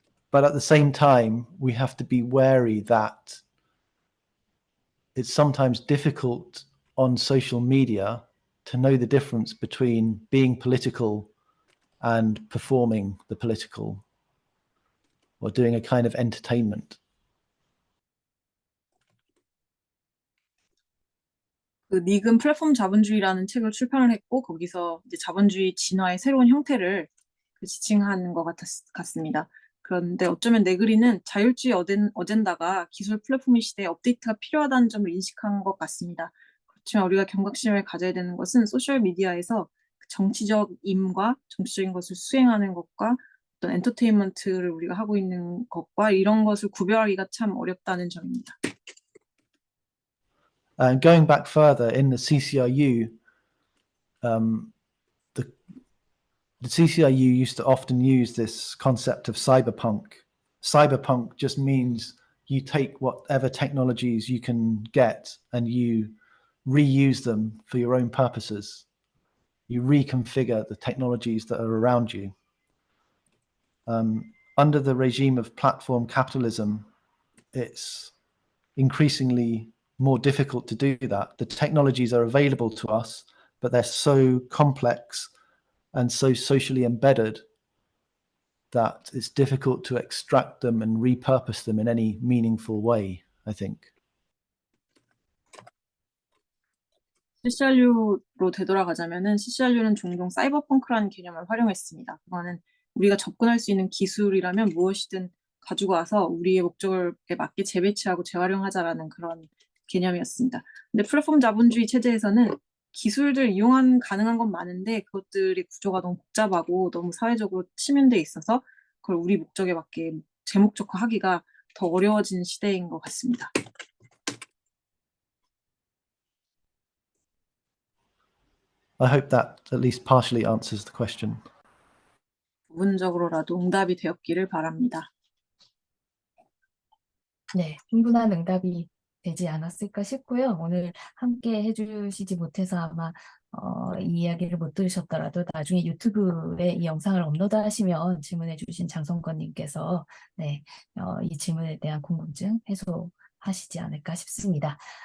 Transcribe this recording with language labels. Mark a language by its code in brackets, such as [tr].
[en] But at the same time, we have to be wary that it's sometimes difficult on social media to know the difference between being political and performing the political, or doing a kind of entertainment. [ko] 그 닉은 플랫폼 자본주의라는 책을 출판을 했고 거기서 이제 자본주의 진화의 새로운 형태를 지칭하는 것 같습니다. 그런데 어쩌면 네그리는 자율주의 어젠다가 기술 플랫폼의 시대에 업데이트가 필요하다는 점을 인식한 것 같습니다. 그렇지만 우리가 경각심을 가져야 되는 것은 소셜 미디어에서 정치적 임과 정치적인 것을 수행하는 것과 어떤 엔터테인먼트를 우리가 하고 있는 것과 이런 것을 구별하기가 참 어렵다는 점입니다. [en] And going back further, in the CCRU, the CCRU used to often use this concept of cyberpunk. Cyberpunk just means you take whatever technologies you can get and you reuse them for your own purposes. You reconfigure the technologies that are around you. Under the regime of platform capitalism, it's increasingly more difficult to do that. The technologies are available to us, but they're so complex and so socially embedded that it's difficult to extract them and repurpose them in any meaningful way, I think. [ko] CCRU로 되돌아가자면은 CCRU는 종종 사이버펑크라는 개념을 활용했습니다. 그거는 우리가 접근할 수 있는 기술이라면 무엇이든 가지고 와서 우리의 목적에 맞게 재배치하고 재활용하자라는 그런 개념이었습니다. 근데 플랫폼 자본주의 체제에서는 기술들 이용한 가능한 건 많은데 그것들의 구조가 너무 복잡하고 너무 사회적으로 치면돼 있어서 그걸 우리 목적에 맞게 제목적화하기가 더 어려워진 시대인 것 같습니다. [en] I hope that at least partially answers the question. [ko] 부분적으로라도 응답이 되었기를 바랍니다. 네, 충분한 응답이 되지 않았을까 싶고요. 오늘 함께 해주시지 못해서 아마 이 이야기를 못 들으셨더라도 나중에 유튜브에 이 영상을 업로드하시면 질문해주신 장성권님께서 네, 이 질문에 대한 궁금증 해소하시지 않을까 싶습니다.